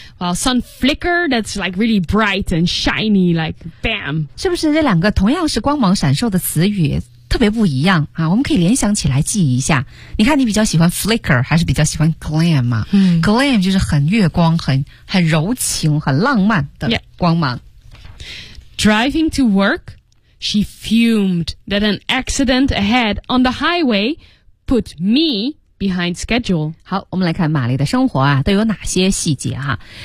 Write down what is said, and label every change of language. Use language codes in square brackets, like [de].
[en] While sun flicker, that's like really bright and shiny, like bam. [zh] 是不是这两个同样是光芒闪烁的词语特别不一样啊？我们可以联想起来记一下。你看，你比较喜欢 flicker 还是比较喜欢 glam 啊？Glam 就是很月光、很柔情、很浪漫的光芒。 [en] Driving to work, she fumed that an accident ahead on the highway put me. Behind schedule. [zh] 好，我们来看玛丽的生活啊，都有哪些细节哈？